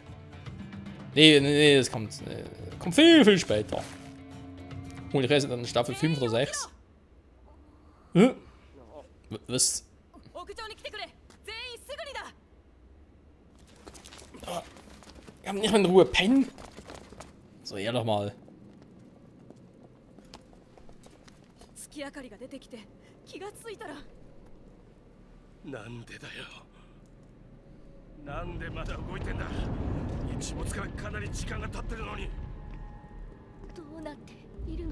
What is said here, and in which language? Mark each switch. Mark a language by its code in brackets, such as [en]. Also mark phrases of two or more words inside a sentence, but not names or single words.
[de] Nee, das kommt viel, viel später. Und ich lese dann Staffel 5 oder 6. Was? Wir haben nicht mal in Ruhe pennen. So, ja doch mal. [ja] 月明かりが出てきて気がついたら。なんでだよ。なんでまだ動いてんだ。日没からかなり時間が経ってるのに。どうなっているの。